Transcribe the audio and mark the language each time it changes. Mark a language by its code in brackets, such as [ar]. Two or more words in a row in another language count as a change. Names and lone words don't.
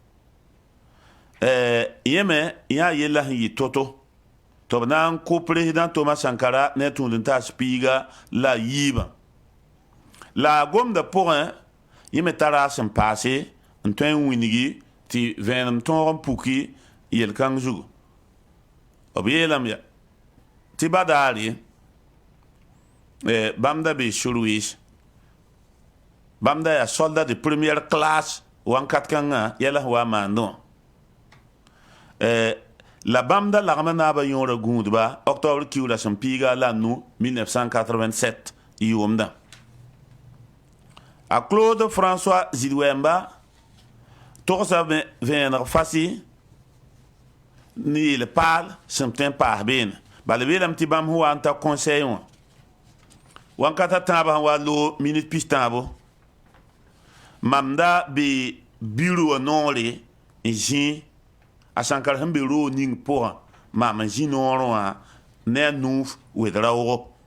[mos] yẽme yã yella sẽn yɩ to-to tɩ b na n kʋ président Thomas Sankara ne tũud n taas piiga la yiibã la gomda pʋgẽ yẽ me tara sẽn paase n tõe n wĩngi tɩ vẽenem tõog n puki yel-kãng zugu b yeelame ya tɩ badaare bãmb da bee Sorwes bãmb da yaa [fr] soldat de première classe [mos] wãnkat kãngã yɛla sẽn wa n maandẽ wã la bãmb da lagma naabã yõora gũudba octobre kiuura sẽn piiga la nu 1987 yʋʋmdã a Claude François Zidwemba togsa vẽeneg fasi ne yeel paal sẽn tõe n paas beene bala beelame tɩ bãmb sẽn wa n ta conseil wã wãnkata tãabã sẽn wa loog minit pis tãabo mam da be biro wã noore n zĩ a Sankara sẽn be roog ning pʋgã mam n zĩ noorẽ wã ne nuuf wedra wo